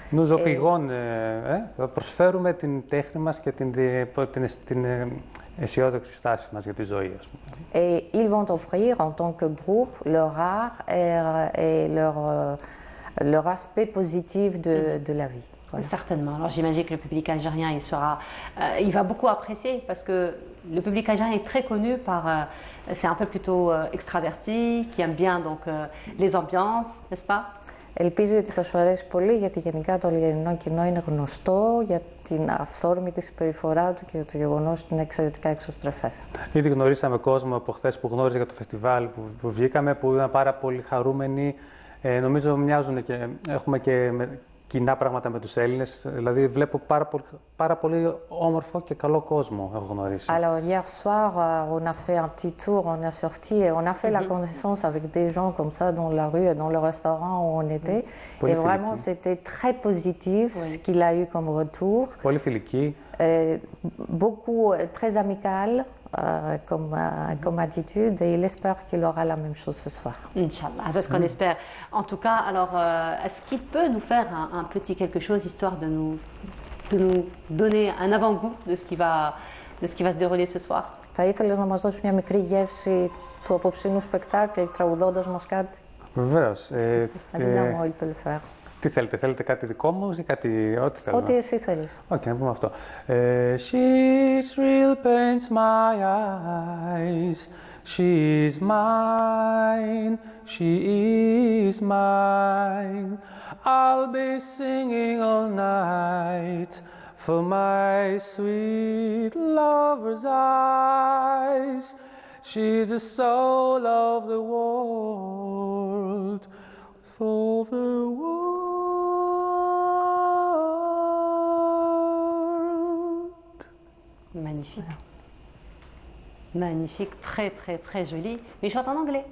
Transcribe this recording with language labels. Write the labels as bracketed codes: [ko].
[fr] Nous offrirons, [el] θα προσφέρουμε την τέχνη μας και την αισιόδοξη στάση μας για τη ζωή. [fr] Et ils vont offrir en tant que groupe leur art et leur aspect positif de la vie. Voilà. Certainement. Alors j'imagine que le public algérien, il va beaucoup apprécier parce que le public algérien est très connu par, c'est un peu plutôt extraverti, qui aime bien donc les ambiances, n'est-ce pas? [el] Ελπίζω ότι θα σου αρέσει πολύ γιατί γενικά το αλγερινό κοινό είναι γνωστό για την αυθόρμητη συμπεριφορά του και το γεγονός ότι είναι εξαιρετικά εξωστρεφές. Ήδη γνωρίσαμε κόσμο από χθες που γνώριζε για το φεστιβάλ που βγήκαμε, που ήταν πάρα πολύ χαρούμενοι. Νομίζω μοιάζουν και έχουμε και κοινά πράγματα με τους Έλληνες, δηλαδή βλέπω πάρα πολύ όμορφο και καλό κόσμο έχω γνωρίσει. [fr] Alors hier soir, on a fait un petit tour, on est sorti et on a fait la connaissance avec des gens comme ça dans la rue et dans le restaurant où on était. Et vraiment c'était très positif ce qu'il a eu comme retour. [el] Πολύ φιλική. [fr] Beaucoup, très amical. Comme attitude et il espère qu'il aura la même chose ce soir. Inch'Allah, c'est ce qu'on espère. En tout cas, alors, est-ce qu'il peut nous faire un petit quelque chose, histoire de nous donner un avant-goût de ce qui va se dérouler ce soir? [el] Θα ήθελες να μας δώσεις μια μικρή γεύση του απόψινου σπεκτάκλ, τραγουδώντας μας κάτι? Βεβαίως. [fr] Évidemment, il peut le faire. [el] Τι θέλετε κάτι δικό μου ή κάτι, ό,τι θέλω? Ό,τι εσύ θέλεις. Οκ, να πούμε αυτό. [en] She's real paints my eyes, she's mine, she is mine. I'll be singing all night for my sweet lover's eyes. she's the soul of the world, for the world. [fr] Magnifique. Magnifique, très très très joli. Mais il chante en anglais.